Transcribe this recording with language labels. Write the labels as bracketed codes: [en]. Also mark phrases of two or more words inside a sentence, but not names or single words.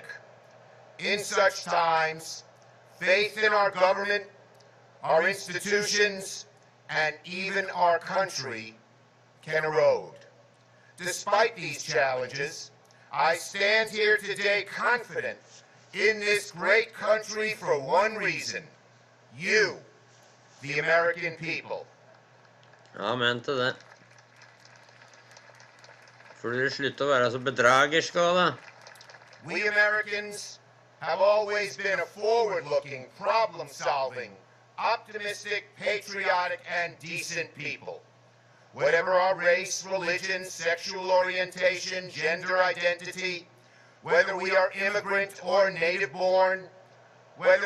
[en] In such times, faith in our government, our institutions, and even our country can erode. Despite these challenges, I stand here today confident in this great country for one reason: you, the American people. [no] Amen til det. Får dere slutte å være så bedragerske også, da? [en] We Americans have always been a forward-looking, problem-solving, optimistic, patriotic, and decent people. Whatever our race, religion, sexual orientation, gender identity, whether we are immigrant or native-born, whether